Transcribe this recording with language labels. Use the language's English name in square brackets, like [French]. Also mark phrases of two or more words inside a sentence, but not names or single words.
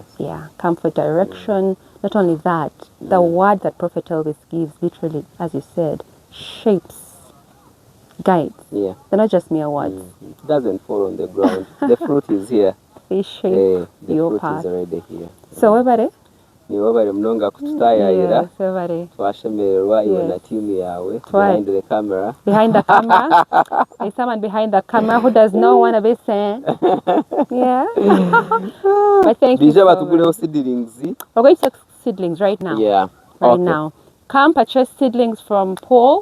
[English] Yeah, comfort, direction. Not only that, the word that Prophet Elvis gives, literally, as you said, shapes, guides. Yeah. They're not just mere words. It doesn't fall on the ground. The fruit is here. They shape your path. The fruit is already here. [Nyankole] So webare? Niwebare mnonga kututayayira. [English] Yes, webare. [Nyankole] Twashemererwa iwe na timu yawe. [English] Behind the camera. Behind the camera. There's someone behind the camera who does not want to be seen. Yeah. But thank you so much. We're going to take seedlings right now. Yeah. Right now. Come purchase seedlings from Paul.